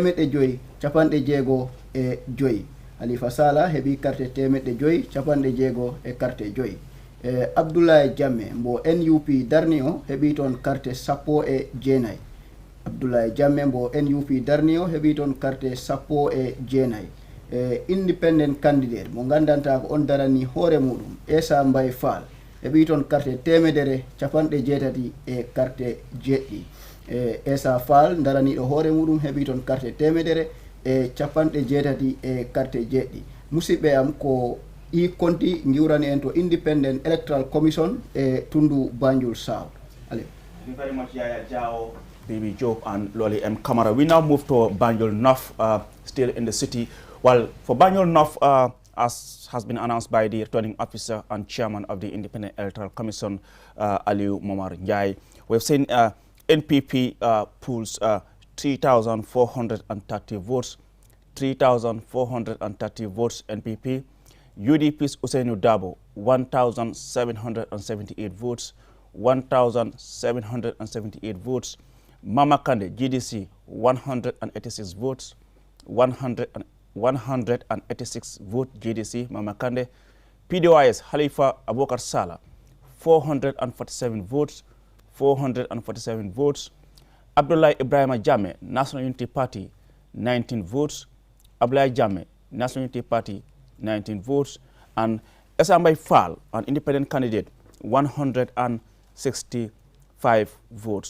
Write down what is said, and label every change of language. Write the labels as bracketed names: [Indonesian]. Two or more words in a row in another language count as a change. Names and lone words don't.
[Fula] 565 Halifa Sala heɓi carte 565 carte 5 Abdoulaye Jamme mbo NUP Darnio heɓi toon carte 19 Abdoulaye Jamme mbo NUP Darnio heɓi toon carte 19 [English] independent candidate [Fula] mo gandanta ko on darani hoore muɗum Essa Mbaye Fall heɓi toon carte 160 carte 7 Essa Fall daraniɗo hoore muɗum heɓi toon carte 160 carte 7 musidɓe am ko i konti giwrani en to [English] Independent Electoral Commission [Fula] Tundu Banjul South. [English] Thank you very much, Yaya Jao, Bibi Job and Loli M. Kamara. We now move to Banjul North, still in the city. Well, for Banjul North, as has been announced by the returning officer and chairman of the Independent Electoral Commission, Aliu Momar Njai, we've seen NPP pools 3,430 votes, 3,430 votes NPP. UDP's Ousseynou Dabo, 1,778 votes, 1,778 votes. Mama Kande, GDC, 186 votes, 186 votes GDC, Mama Kande. PDOIS, Halifa Abubakar Sala, 447 votes, 447 votes. Abdullah Ibrahim Jammeh, National Unity Party, 19 votes. Abdullah Jammeh, National Unity Party, 19 votes. And Essa Mbaye Fall, an independent candidate, 165 votes.